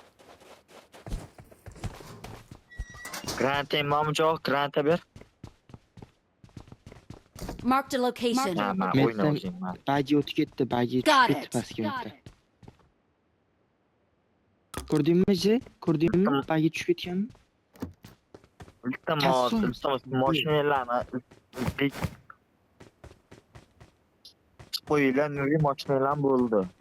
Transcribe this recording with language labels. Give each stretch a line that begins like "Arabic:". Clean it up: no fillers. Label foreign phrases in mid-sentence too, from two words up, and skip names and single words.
Uzbek: Granting mo'mjoq, granta ber.
English: Marked a location.
Uzbek: Ha, men Men o'yna sen- o'zing. Bagi o'tib ketdi, bagi
English: Got
Uzbek: tushib ketdi
English: it.
Uzbek: pastga o'tdi. Ko'rdingmi? Ko'rdingmi? Bagi tushib ketganmi? Iltimos, mashinalarni qo'yinglar, nurli mashinalar bo'ldi.